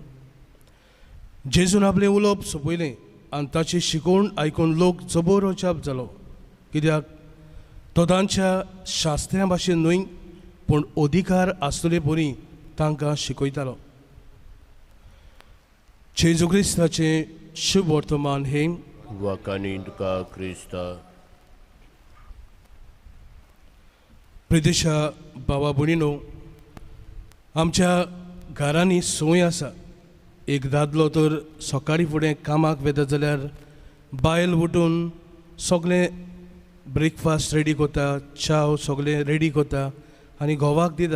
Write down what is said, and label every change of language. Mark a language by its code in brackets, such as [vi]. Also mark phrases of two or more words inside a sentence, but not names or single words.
[kok] जेजून आपलें उलोवप सोंपयलें आनी ताची शिकवण आयकून लोक जबरो जाप जालो, कित्याक तो तांच्या शास्त्र्यां भाशेन न्हय पूण अधिकार आसतले परी तांकां शिकयतालो. जेजू क्रिस्ताचें शुभ वर्तमान हे. Wakani tuka Krista. प्रिदेशा बाबा भयणीनो, आमच्या घरांनी सोय आसा. एक दादलो तर सकाळी फुडें कामाक वेता जाल्यार बायल उठून सगळें [en] breakfast ready [kok] करता, च्या सगळें रेडी करता आनी घोवाक दिता.